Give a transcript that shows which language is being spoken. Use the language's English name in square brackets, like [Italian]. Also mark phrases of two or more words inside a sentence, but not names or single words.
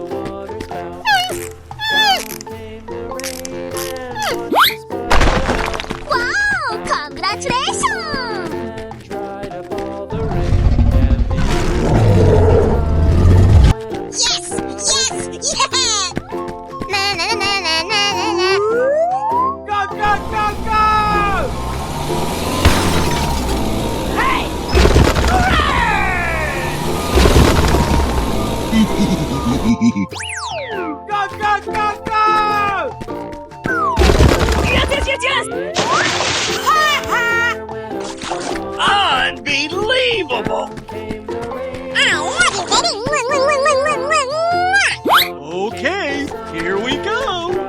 [English] Wow, congratulations! Yes, yeah! Na na na na na na na. Go, go, go, go! Hey! Go, go, go, go! Yes! Unbelievable! Ow, what is Okay, here we go!